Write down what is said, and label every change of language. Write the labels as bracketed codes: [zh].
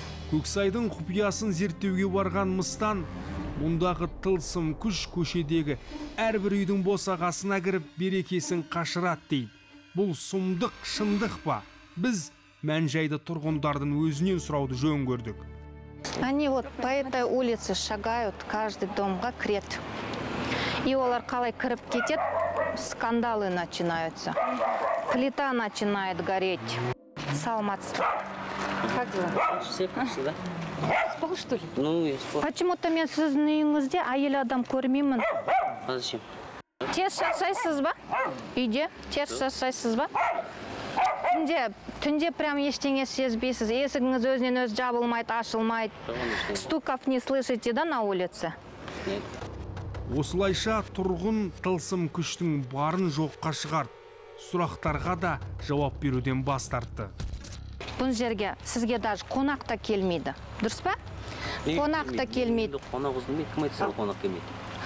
[kk] Көксайдың құпиясын зерттеуге барған Мыстан, мұндағы тылсым күш көшедегі әрбір үйдің босағасына кіріп берекесін қашырады дейді. Бұл сұмдық, шындық па? Біз мән-жайды тұрғындардың өзінен сұрауды жөн көрдік. [ru] Они вот по этой улице шагают, каждый [kk] домға кіреді. И олар қалай кіріп кетеді, [ru] скандалы начинаются. Плита начинает гореть. [kk] Саламатсыз. [ru] Как дела? Все вкусы, да? Спал, что ли? Ну, я спал. Почему-то [kk] мен сіздің үйіңізде әйел адам көрмеймін. [ru] А зачем? [kk] Тез шаршайсыз ба? Үйде тез шаршайсыз ба? Түнде прям ештеңе сезбейсіз. Есігіңіз өзінен өзі жабылмайды, ашылмайды. [ru] Стуков не слышите, да, на улице? Нет. [kk] Осылайша тұрғын тылсым күштің барын жоққа шығарды. Сұрақтарға да жауап беруден бас тартты. Бұл жерге сізге даже қонақ та келмейді. Дұрыс па? Қонақ та келмейді. Қонақ ұзылмейді, кім айтса қонақ келмейді?